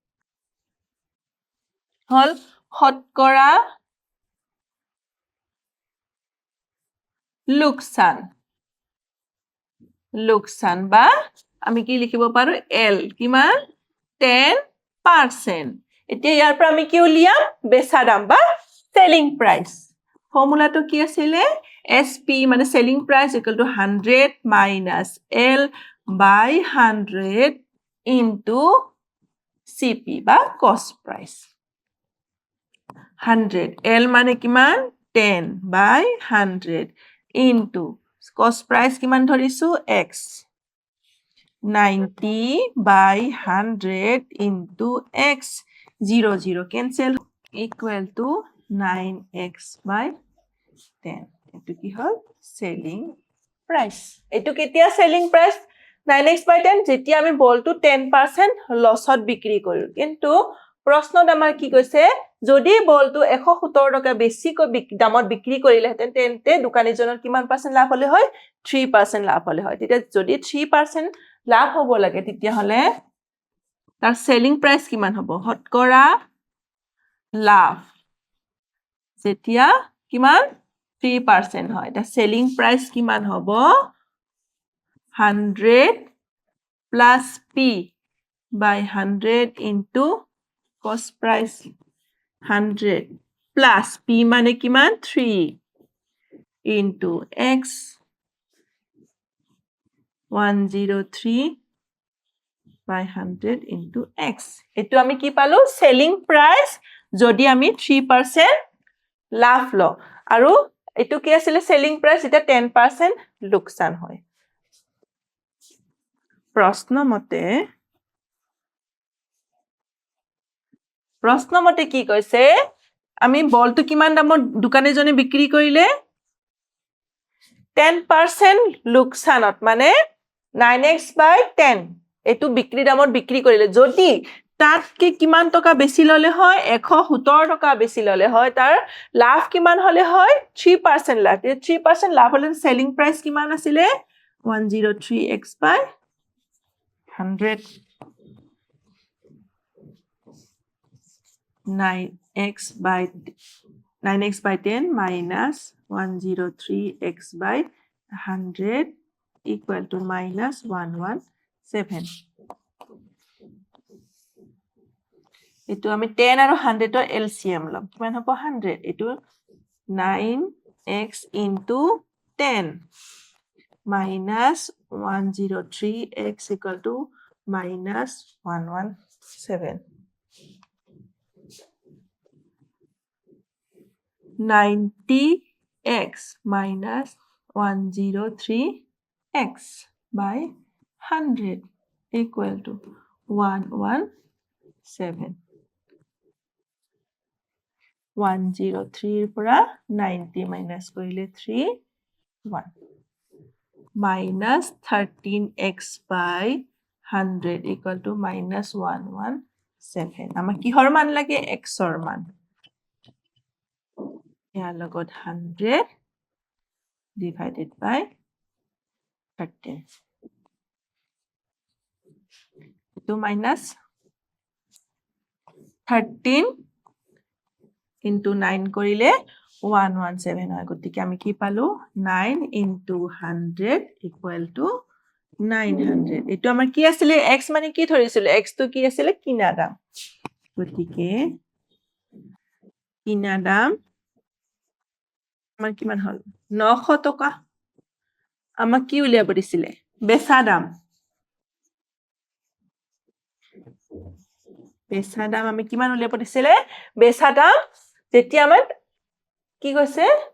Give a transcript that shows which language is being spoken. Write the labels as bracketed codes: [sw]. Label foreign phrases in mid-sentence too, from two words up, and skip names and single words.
[as] হল শতকৰা লোকসান বা আমি কি লিখিব পাৰো L কিমান 10% এতিয়া ইয়াৰ পৰা আমি কি উলিয়াম বেচা দাম বা [en] selling price [as] ফৰ্মুলাটো কি আছিলে SP মানে [en] selling price equal to 100 minus L by 100 into CP [as] বা [en] cost price [as] 100 L মানে কিমান 10 [en] by 100 into cost price [as] কিমান ধৰিছো x 90 [en] by 100 into x 0 cancel equal to 9x [as] by 10 এটো কি হল [en] selling price [as] এটো কেতিয়া [en] selling price 9x by 10 [as] যেতিয়া আমি বলটো 10% লসত বিক্ৰী কৰো কিন্তু প্ৰশ্নত আমাৰ কি কৈছে যদি বলটো 117 টকা বেছিকৈ দামত বিক্ৰী কৰিলেহেতেন তেন্তে দোকানীজনৰ কিমান পাৰ্সেন্ট লাভ হলে হয় 3% লাভ হলে হয় তেতিয়া যদি 3% লাভ হ'ব লাগে তেতিয়া হলে তাৰ [en] selling price [as] কিমান হ'ব শতকৰা লাভ যেতিয়া কিমান 3% হয় তাৰ [en] selling price [as] কিমান হ'ব [en] 100 plus P by 100 into cost price 100 plus P [as] মানে কিমান [en] 3 into X 103 by 100 into X [as] এটো আমি কি পালো [en] selling price [as] যদি আমি 3% লাভ ল আৰু এটো কি আছিল [en] selling price [as] এটা 10% লোকসান হয় প্ৰশ্ন মতে কি কৈছে আমি বলটো কিমান দামত দোকানীজনে বিক্ৰী কৰিলে 10% লোকসানত মানে 9x by 10 এটো বিক্ৰী দামত বিক্ৰী কৰিলে যদি তাতকে কিমান টকা বেছি ললে হয় 117 টকা বেছি ললে হয় তাৰ লাভ কিমান হলে হয় 3% লাভ 3% লাভ হলে [en] selling price [as] কিমান আছিলে 103x by 100 [en] 9x by 10 minus 103x by 100 equal to minus 117 [as] এটো আমি 10 আৰু 100 ৰ LCM লম কিমান হ'ব 100 এটো [en] 9x into 10 minus 103x equal to minus 117 90x minus 103x by 100 equal to [as] 117 103 পৰা 90 minus কৰিলে 3 [en] 1 minus 13x by 100 equal to minus 117 [as] আমাক কিহৰ মান লাগে x ৰ মান ইয়াৰ লগত [en] 100 divided by 13 to minus 13 into [as] 9 কৰিলে 117 হয় গতিকে আমি কি পালো [en] 9 into 100 equal to 900 [as] এটো আমাৰ কি আছিল x মানে কি ধৰিছিল x তো কি আছিল কিনা দাম গতিকে কিনা দাম আমাৰ কিমান হল 900 টকা আমাক কি উলিয়াব দিছিলে বেচা দাম আমি কিমান উলিয়াব দিছিলে বেচা দাম যেতিয়া আমাৰ কি কৈছে